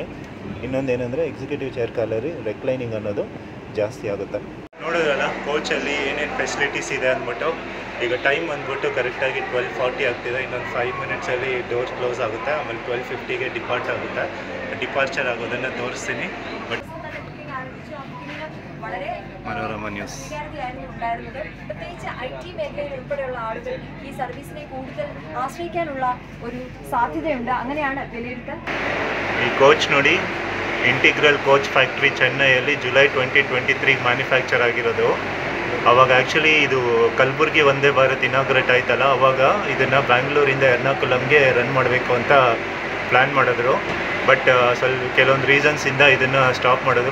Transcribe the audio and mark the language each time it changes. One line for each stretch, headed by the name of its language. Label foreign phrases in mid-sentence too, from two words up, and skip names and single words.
Kannada: ಇನ್ನೊಂದು ಏನಂದರೆ,
English: executive chair
Kannada: ಕಾರಲ್ಲಿ ರೆಕ್ಲೈನಿಂಗ್ ಅನ್ನೋದು ಜಾಸ್ತಿ ಆಗುತ್ತೆ. ನೋಡೋದಲ್ಲ ಕೋಚಲ್ಲಿ ಏನೇನು ಫೆಸಿಲಿಟೀಸ್ ಇದೆ ಅಂದ್ಬಿಟ್ಟು. ಈಗ ಟೈಮ್ ಬಂದ್ಬಿಟ್ಟು ಕರೆಕ್ಟಾಗಿ 12:40 ಆಗ್ತಿದೆ. ಇನ್ನೊಂದು 5 ಮಿನಿಟ್ಸಲ್ಲಿ
English: door close
Kannada: ಆಗುತ್ತೆ. ಆಮೇಲೆ 12:50ಗೆ ಡಿಪಾರ್ಚರ್ ಆಗೋದನ್ನು ತೋರಿಸ್ತೀನಿ.
Malayalam: ಬಟ್ മനോരമ ന്യൂസ്. പ്രത്യേകിച്ച് IT മേഖലയിൽ ഉൾപ്പെടെയുള്ള ആളുകൾ ഈ സർവീസിനെ കൂടുതൽ ആശ്രയിക്കാനുള്ള ഒരു സാധ്യതയുണ്ട്, അങ്ങനെയാണ് വിലയിരുത്തൽ. ഈ കോച്ച്
Kannada: ನೋಡಿ, ಇಂಟಿಗ್ರಲ್ ಕೋಚ್ ಫ್ಯಾಕ್ಟ್ರಿ ಚೆನ್ನೈಯಲ್ಲಿ ಜುಲೈ 2023 ಮ್ಯಾನುಫ್ಯಾಕ್ಚರ್ ಆಗಿರೋದು. ಅವಾಗ ಆ್ಯಕ್ಚುಲಿ ಇದು ಕಲಬುರ್ಗಿ ವಂದೇ ಭಾರತ್ ಇನಾಗ್ರೇಟ್ ಆಯ್ತಲ್ಲ, ಅವಾಗ ಇದನ್ನು ಬ್ಯಾಂಗ್ಳೂರಿಂದ ಎರ್ನಾಕುಲಮ್ಗೆ ರನ್ ಮಾಡಬೇಕು ಅಂತ ಪ್ಲ್ಯಾನ್ ಮಾಡಿದ್ರು. ಬಟ್ ಕೆಲವೊಂದು ರೀಸನ್ಸಿಂದ ಇದನ್ನು ಸ್ಟಾಪ್ ಮಾಡೋದು.